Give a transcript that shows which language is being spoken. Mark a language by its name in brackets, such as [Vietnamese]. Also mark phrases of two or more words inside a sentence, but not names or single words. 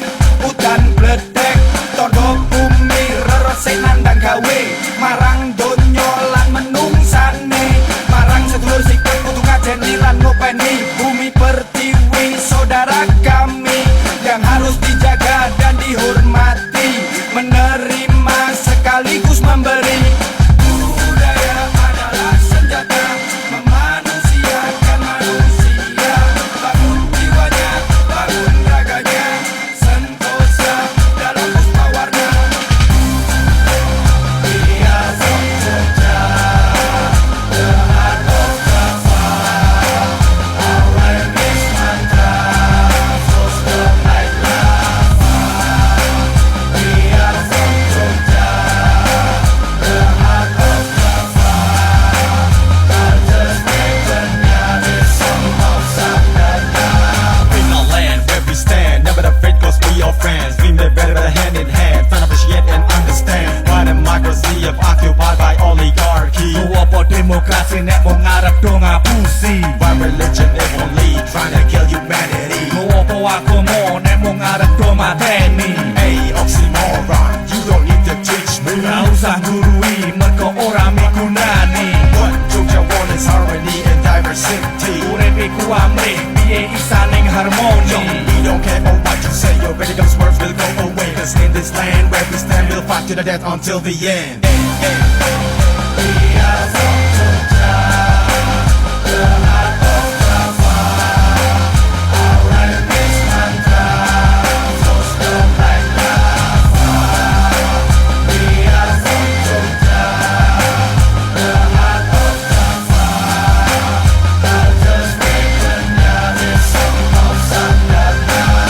[Javanese] udan bledek, todo bumi reresik nandang gawe, marang donya lan menungsane, marang sedulur sikap kudu ngajeni lan ngopeni, [Indonesian] bumi pertiwi saudara kami yang harus dijaga dan dihormati, menerima sekaligus memberi. Budaya adalah senjata memanusiakan manusia, bangun jiwanya, bangun sentosa dalam puspa warna. [English] We are from Jogja, the heart of Java. Our rhyme is mantra, flows down like lava. We are from Jogja, the heart of Java. Culture's weaponnya, this song of Sabdata. In a land where we stand, never afraid cause we are friends. We live better hand in hand, find appreciate and understand why democracy of occupied by oligarchy. Go up for democracy, [Javanese] nek mau ngarep do ngapusi. [English] Why religion it won't lead, trying to kill humanity. Go up for [Javanese] agama, nek mau ngarep do mateni. [English] Hey, oxymoron, you don't need to teach me. [Javanese] Gak usah gurui, mergo ora migunani. [English] What Jogja want is harmony and diversity. [Javanese] Urip iku amrih, piye isa ning harmoni. [English] We don't care about what you say, your radicals words will go away. Cause in this land where we stand, we'll fight to the death until the end. We are from Jogja, the heart of Java. Our rhyme is mantra, flows down like lava. We are from Jogja, the heart of Java. Culture's weaponnya, this song of Sabdata.